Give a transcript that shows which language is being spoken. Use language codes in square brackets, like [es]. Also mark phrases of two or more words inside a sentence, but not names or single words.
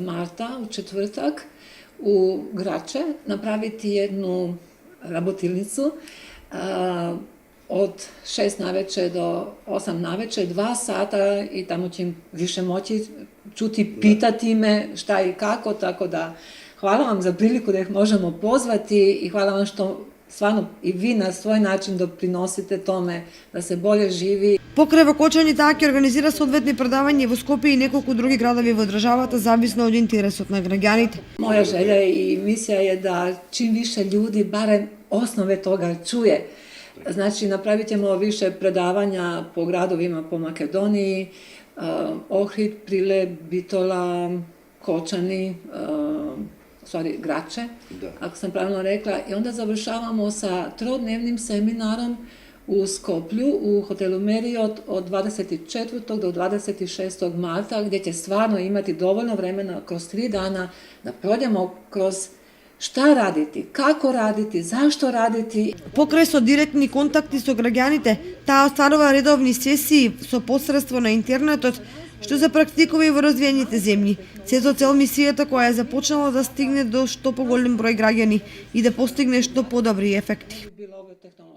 [hr] marta u četvrtak u Grače napraviti jednu rabotilnicu od 6 navečer do 8 navečer, 2 sata i tamo će im više moći čuti, pitati me šta i kako, tako da hvala vam za priliku da ih možemo pozvati i hvala vam što stvarno i vi na svoj način doprinosite tome da se bolje živi. [mk] Покрај во Кочани таа ќе организира соодветни предавања во Скопје и неколку други градови во државата, зависно од интересот на граѓаните. [hr] Moja želja i misija je da čim više ljudi barem osnove toga čuje. Znači, napravit ćemo više predavanja po gradovima po Makedoniji, Ohrid, Prilep, Bitola, Kočani, Grače, ako sam pravilno rekla. I onda završavamo sa trodnevnim seminarom u Skoplju, u hotelu Marriott od 24. do 26. marta, gdje će stvarno imati dovoljno vremena kroz 3 dana da prođemo kroz šta raditi, kako raditi, zašto raditi. [mk] Покрај со директни контакти со граѓаните, таа остварува редовни сесии со посредство на интернетот, што се практикува и во развиените земји. Се со цел мисијата која е започнала да стигне до што поголем број граѓани и да постигне што подобри ефекти.